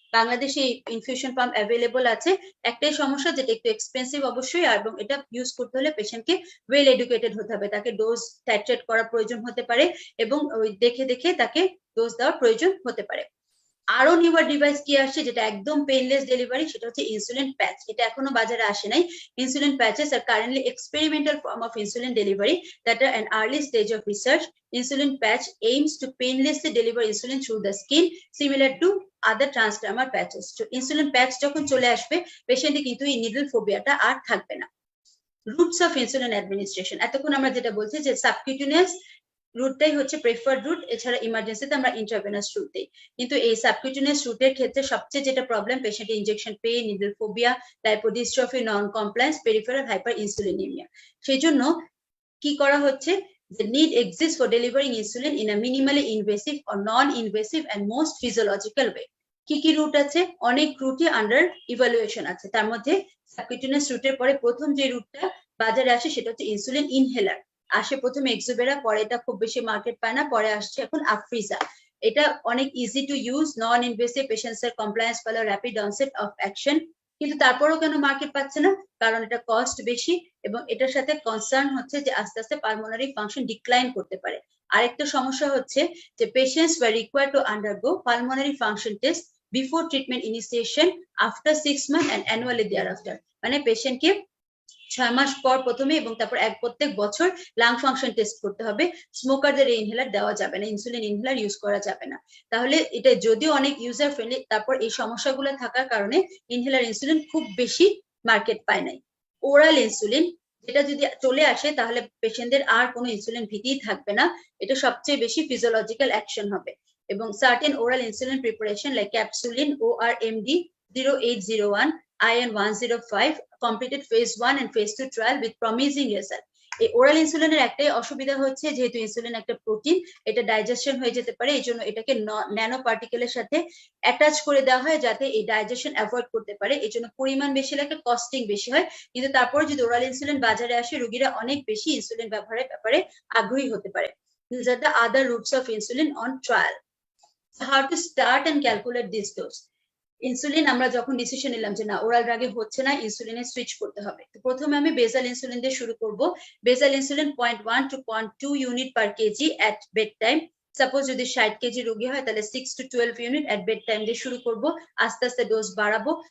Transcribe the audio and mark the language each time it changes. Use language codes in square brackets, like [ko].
[bn] বাংলাদেশে infusion pump available আছে। একটাই সমস্যা, যেটা একটু এক্সপেন্সিভ অবশ্যই, এবং এটা ইউজ করতে হলে পেশেন্টকে ওয়েল এডুকেটেড হতে হবে, তাকে ডোজ টাইট্রেট করার প্রয়োজন হতে পারে, এবং ওই দেখে দেখে তাকে ডোজ দেওয়ার প্রয়োজন হতে পারে। আরো নিউয়ার ডিভাইস কি আসছে যেটা একদম পেইনলেস ডেলিভারি, সেটা হচ্ছে ইনসুলিন প্যাচ। এটা এখনো বাজারে আসে নাই। [en] Insulin patches are currently experimental form of insulin delivery that are an early stage of research. Insulin patch aims to painlessly deliver insulin through the skin, similar to other transdermal patches. [bn] তো insulin প্যাচ যখন চলে আসবে, পেশেন্টে কিন্তু এই needle ফোবিয়াটা আর থাকবে না। Roots of insulin administration, এতক্ষণ আমরা যেটা বলছি যে সাবকিউটেনিয়াস রুটটাই হচ্ছে প্রেফার্ড রুট, এছাড়া ইমার্জেন্সিতে আমরা ইন্ট্রাভেনাস রুট দিই। কিন্তু এই সাবকিউটেনিয়াস রুটের ক্ষেত্রে সবচেয়ে যেটা প্রবলেম, পেশেন্টের ইনজেকশন পেইন, নিডল ফোবিয়া, লাইপোডিস্ট্রফি, নন কমপ্লায়েন্স, পেরিফেরাল হাইপার ইনসুলিনিমিয়া। সেই জন্য কি করা হচ্ছে, [en] the need exists for delivering insulin in a minimally invasive or non-invasive and most physiological way. [bn] কি কি রুট আছে? অনেক রুটই আন্ডার ইভালুয়েশন আছে। তার মধ্যে সাবকিউটেনিয়াস রুটের পরে প্রথম যে রুটটা বাজারে আসে সেটা হচ্ছে ইনসুলিন ইনহেলার। আসে প্রথমে এক্সোবেরা, পরে এটা খুব বেশি মার্কেট পায় না, পরে আসছে এখন আফ্রিজা। এটা অনেক [en] easy to use, non invasive, [bn] পেশেন্টসের compliance follow, rapid onset of action. কিন্তু তারপরেও কেন মার্কেট পাচ্ছে না? কারণ এটা কস্ট বেশি, এবং এটার সাথে কনসার্ন হচ্ছে যে আস্তে আস্তে পালমোনারি ফাংশন ডিক্লাইন করতে পারে। আরেকটা সমস্যা হচ্ছে যে [en] Patients were required to undergo pulmonary function test before treatment initiation, after 6 months and annually thereafter. [bn] মানে পেশেন্টকে 6 মাস পর প্রথমে এবং তারপর প্রত্যেক বছর লাং ফাংশন টেস্ট করতে হবে। স্মোকারদের ইনহেলার দেওয়া যাবে না, ইনসুলিন ইনহেলার ইউজ করা যাবে না। তাহলে এটা যদিও অনেক ইউজার ফ্রেন্ডলি, তারপর এই সমস্যাগুলো থাকার কারণে ইনহেলার ইনসুলিন খুব বেশি মার্কেট পায় নাই। ওরাল ইনসুলিন যেটা যদি চলে আসে, তাহলে পেশেন্টদের আর কোনো ইনসুলিন ভীতিই থাকবে না, এটা সবচেয়ে বেশি ফিজিওলজিক্যাল অ্যাকশন হবে। [en] এবং certain oral insulin preparation like capsulin, ORMD 0801, IN 105 completed phase 1 and phase 2 trial with promising result. [bn] এই ওরাল ইনসুলিনের একটাই অসুবিধা হচ্ছে, যেহেতু ইনসুলিন একটা প্রোটিন, এটা ডাইজেশন হয়ে যেতে পারে, এই জন্য এটাকে ন্যানো পার্টিকেলের সাথে অ্যাটাচ করে দেওয়া হয় যাতে এই ডাইজেশন অ্যাভয়েড করতে পারে। এই জন্য পরিমাণ বেশি লাগে, কস্টিং বেশি হয়। কিন্তু তারপরে যদি ওরাল ইনসুলিন বাজারে আসে, রোগীরা অনেক বেশি ইনসুলিন ব্যবহারের ব্যাপারে আগ্রহী হতে পারে। [en] These are the other routes of insulin on trial. So how to start and calculate this dose? [bn] Insulin আমরা যখন ডিসিশন নিলাম যে না ওরাল ড্রাগে হচ্ছে না, ইনসুলিনে সুইচ করতে হবে, তো প্রথমে আমি বেসাল ইনসুলিন দিয়ে শুরু করব। Basal insulin 0.1 to 0.2 unit per KG at bed time, suppose যদি 60 কেজি রোগী হয় তাহলে 6 to 12 unit at bed time দিয়ে শুরু করব, আস্তে আস্তে ডোজ বাড়াবো।